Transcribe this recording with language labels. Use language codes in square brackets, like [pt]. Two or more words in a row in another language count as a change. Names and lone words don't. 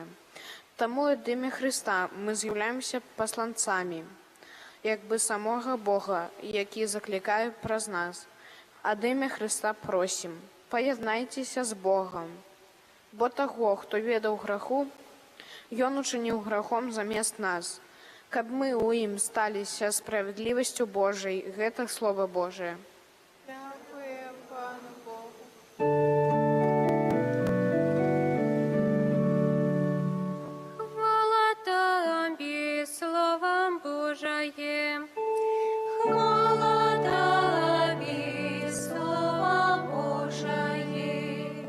[be] Таму ад імя Христа мы з'яўляемся пасланцамі, як бы самога Бога, які заклікае праз нас. Ад імя Христа просім, паяднайцеся з Богом. Бо таго, хто ведаў граху, ён учыніў грахом замест нас, каб мы ў ім сталіся справядлівасцю Божай, гэта Слова Божае. [uk] Дякуємо Пану Богу. Хвала Тобі, Словом Божаєм. Хвала Тобі, Словом Божаєм.